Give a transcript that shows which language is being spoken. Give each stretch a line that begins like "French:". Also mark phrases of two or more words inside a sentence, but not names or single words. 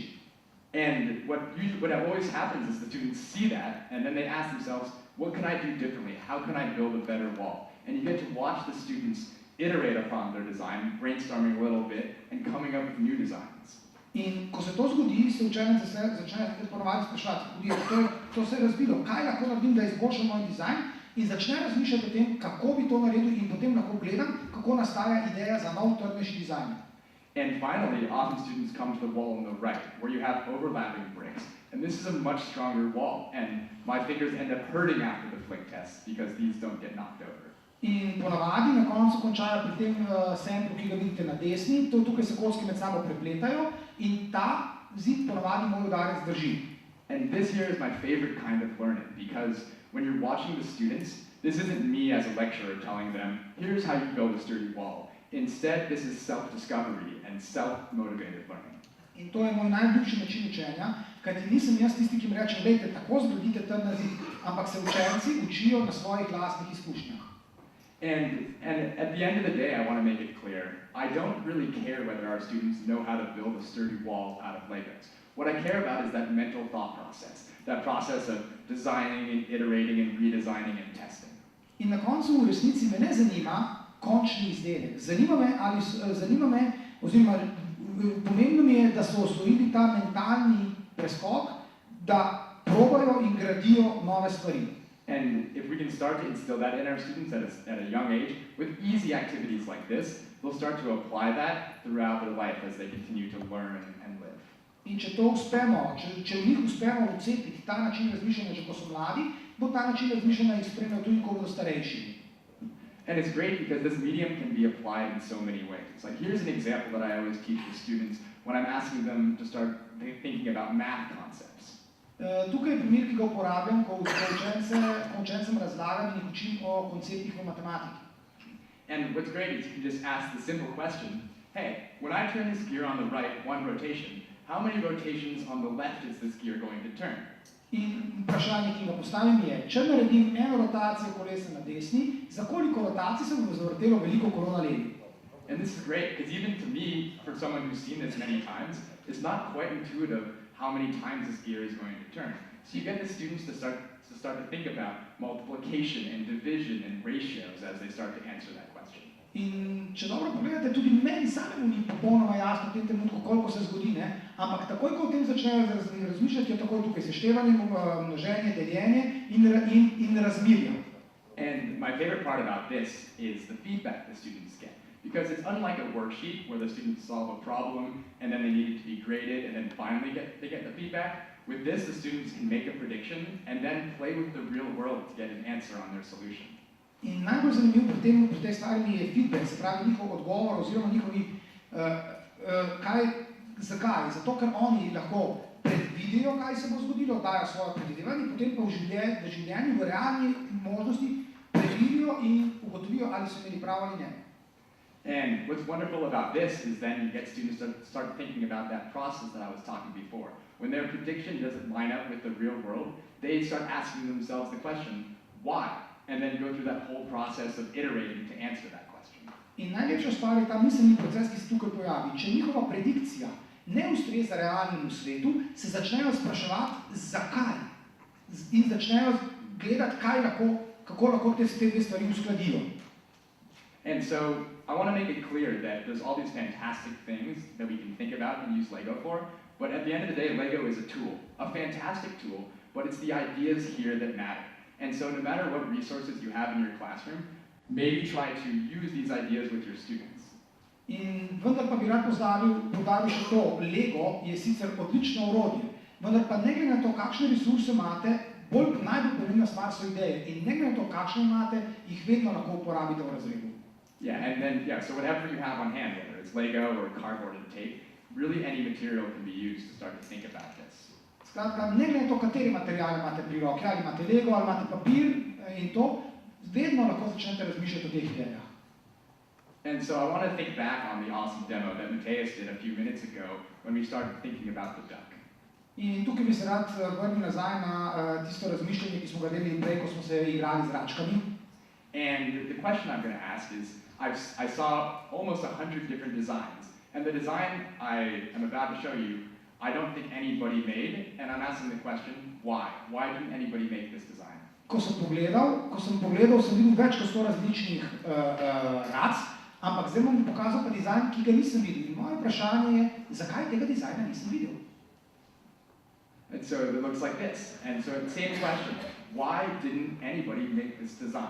English: And what always happens is the students see that, and then they ask themselves, what can I do differently? How can I build a better wall? And you get to watch the students iterate upon their design, brainstorming a little bit, and coming up with new designs.
Slovenian: In ko se to zgodi, se učenec začne ponovadi spraševati, to se je razvilo, kaj lahko naredim, da izboljšam moj dizajn, in začne razmišljati o tem, kako bi to naredil, in potem lahko gledam, kako nastaja ideja za nov, trdnejši dizajn.
English: And finally, often students come to the wall on the right, where you have overlapping bricks. And this is a much stronger wall, and my fingers end up hurting after the flick test, because these don't get knocked over.
Slovenian: In ponavadi na koncu končajo pri tem samplu, ki ga vidite na desni, tukaj se kocki med sabo prepletajo in ta zid ponavadi moj udarec drži.
English: And this here is my favorite kind of learning, because when you're watching the students, this isn't me as a lecturer telling them, here's how you build a sturdy wall. Instead, this is self-discovery and self-motivated learning.
Slovenian: In to je moj najljubši način učenja, kajti nisem jaz tisti, ki mi reče, glejte, tako zgradite trden zid, ampak se učenci učijo na svojih lastnih izkušnjah.
English: And at the end of the day, I want to make it clear, I don't really care whether our students know how to build a sturdy wall out of Legos. What I care about is that mental thought process, that process of designing and iterating and redesigning and testing.
Slovenian: In na koncu v resnici me ne zanima končni izdelek. Zanima me, oziroma pomembno mi je, da so osvojili ta mentalni preskok, da probajo in gradijo nove stvari.
English: And if we can start to instill that in our students at a young age, with easy activities like this, they'll start to apply that throughout their life as they continue to learn and live.
Slovenian: In če to uspemo, če v njih uspemo vcepiti ta način razmišljanja, že ko so mladi, bo ta način razmišljanja jih spremljal tudi, ko bodo starejši.
English: And it's great because this medium can be applied in so many ways. Like here's an example that I always teach the students when I'm asking them to start thinking about math concepts.
Slovenian: Tukaj je primer, ki ga uporabljam, ko učencem razlagam in jih učim o konceptih v matematiki.
English: And what's great is you can just ask the simple question, hey, when I turn this gear on the right, one rotation, how many rotations on the left is this gear going to turn?
Slovenian: In vprašanje, ki ga postavim je, če naredim eno rotacijo kolesa na desni, za koliko rotacij se bo zavrtelo veliko kolo na levi?
English: And this is great, because even to me, for someone who's seen this many times, it's not quite intuitive how many times this gear is going to turn. So you get the students to start to think about multiplication and division and ratios as they start to answer that question.
Slovenian: In če dobro pogledate, tudi meni samemu ni popolnoma jasno v tem trenutku, koliko se zgodi, ne? Ampak takoj, ko o tem začnejo razmišljati, je takoj tukaj seštevanje, množenje, deljenje in razmerja.
English: And my favorite part about this is the feedback the students get. Because it's unlike a worksheet where the students solve a problem and then they need it to be graded and then finally they get the feedback. With this, the students can make a prediction and then play with the real world to get an answer on their solution.
Slovenian: In najbolj zanimiv pri tej stvari je feedback, se pravi njihov odgovor oziroma njihovi, zakaj? Zato, ker oni lahko predvidijo, kaj se bo zgodilo, dajo svoje predvidevanje, potem pa v življenju, v realni možnosti preverijo in ugotovijo, ali so imeli prav ali ne.
English: And what's wonderful about this is then you get students to start thinking about that process that I was talking before. When their prediction doesn't line up with the real world, they start asking themselves the question, why? And then go through that whole process of iterating to answer that question.
Slovenian: In najlepša stvar je ta miselni proces, ki se tukaj pojavi. Če njihova predikcija ne ustreza realnemu svetu, se začnejo spraševati, zakaj? In začnejo gledati, kako lahko te dve stvari uskladijo.
English: And so I want to make it clear that there's all these fantastic things that we can think about and use Lego for, but at the end of the day, Lego is a tool, a fantastic tool, but it's the ideas here that matter. And so no matter what resources you have in your classroom, maybe try to use these ideas with your students.
Slovenian: In vendar pa bi rad poudaril še to, Lego je sicer odlično orodje, vendar pa ne glede na to, kakšne resurse imate, najbolj pomembna stvar so ideje in ne glede na to, kakšne imate, jih vedno lahko uporabite v razredu.
English: So whatever you have on hand, whether it's Lego or cardboard and tape, really any material can be used to start to think about this.
Slovenian: Skratka, ne glede na to, kateri material imate pri roki, ali imate Lego, ali imate papir in to, vedno lahko začnete razmišljati o teh idejah.
English: And so I want to think back on the awesome demo that Mateus did a few minutes ago when we started thinking about the duck.
Slovenian: In tukaj bi se rad vrnil nazaj na tisto razmišljanje, ki smo ga delili prej, ko smo se igrali z račkami.
English: And the question I'm going to ask is, I saw almost 100 different designs, and the design I am about to show you, I don't think anybody made, and I'm asking the question, why? Why didn't anybody make this design?
Slovenian: Ko sem pogledal, sem videl več kot 100 različnih rac, ampak zdaj bom pokazal pa dizajn, ki ga nisem videl. In moje vprašanje je, zakaj tega dizajna nisem videl?
English: And so it looks like this. And so the same question, why didn't anybody make this design?